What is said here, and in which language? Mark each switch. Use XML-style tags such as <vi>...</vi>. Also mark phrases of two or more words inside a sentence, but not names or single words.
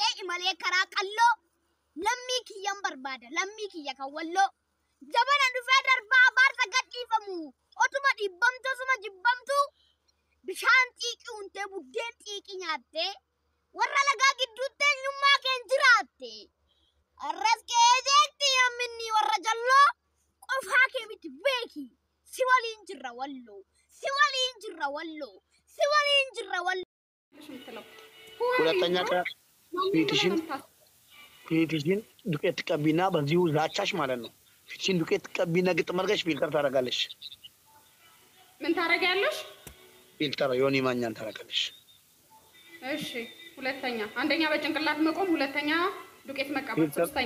<om>malee karaa qalloo lammii kiyyan barbaada lammii kiyya kan walloo jabana dhufee darbaa baarsa gadhiifamu otuma dhibbamtu suma jibbamtu bishaan xiiqii untee buddeen xiiqii nyaattee warra lagaa gidduutti eenyummaa keen jiraatte arras keejeetti yamminni warra jalloo qofaa kee miti beeki si waliin jirra walloo si waliin jirra walloo si waliin jirra walloo</om> <am>ሁለተኛ ፊትሽን ዱቄት ቀቢና በዚሁ ዛቻሽ ማለት ነው ፊትሽን ዱቄት ቀቢና ግጥም አድርገሽ ፊልተር ታረጋለሽ ምን ታረጋለሽ ፊልተር ዮኒ ማኛን ታረጋለሽ እሺ ሁለተኛ አንደኛ በጭንቅላት መቆም ሁለተኛ ዱቄት መቀባት ሶስተኛ</am>